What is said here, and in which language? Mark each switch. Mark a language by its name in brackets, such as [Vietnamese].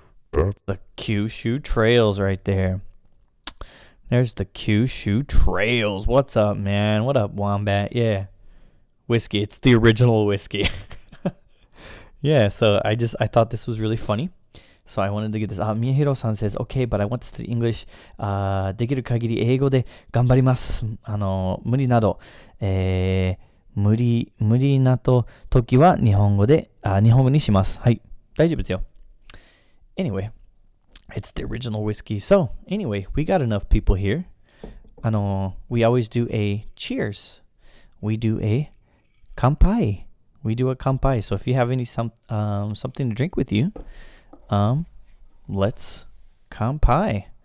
[English] That's the Kyushu Trails right there. There's the Kyushu Trails. What's up, man? What up, Wombat? Yeah. Whiskey. It's the original whiskey. Yeah, so I thought this was really funny. So I wanted to get this. Miyahiro-san says, okay, but I want to study English. [Japanese] できる限り英語で頑張ります。無理など、無理な時は日本語にします。はい。大丈夫ですよ。 [English] Anyway, it's the original whiskey. So, anyway, we got enough people here. We always do a cheers. We do a kanpai. So if you have something to drink with you, let's kanpai.